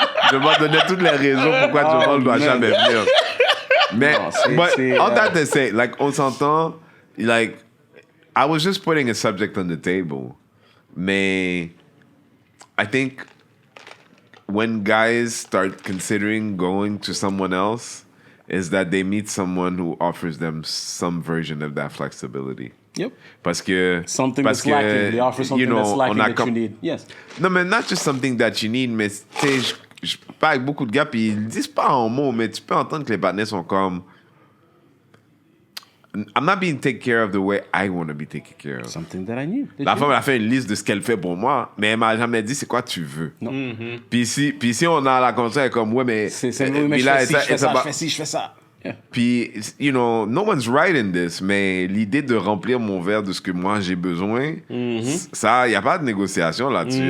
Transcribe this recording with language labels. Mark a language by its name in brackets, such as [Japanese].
[French] je vais donner toutes les raisons pourquoi Jamal doit jamais venir. Mais, Non, c'est, [English] all that to say, like, [French] on s'entend, [English] like, I was just putting a subject on the table. Mais, I think when guys start considering going to someone else, is that they meet someone who offers them some version of that flexibility. Yep. [French] Parce que, [English] Something [French] parce [English] that's lacking. They offer something that's lacking [French] on a [English] that you need. Yes. [French] Non, mais [English] not just something that you need, [French] mais tu sais, je parle avec beaucoup de gars, puis ils le disent pas en mots, mais tu peux entendre que les partenaires sont comme. [English] I'm not being taken care of the way I want to be taken care of. Something that I need. [French] La femme, elle a fait une liste de ce qu'elle fait pour moi, mais elle m'a jamais dit c'est quoi tu veux. Non. Puis si on a la conscience, elle est comme, ouais, mais... C'est mais je fais ça. Yeah. Puis, [English] you know, no one's right in this, [French] mais l'idée de remplir mon verre de ce que moi j'ai besoin, ça, il n'y a pas de négociation là-dessus.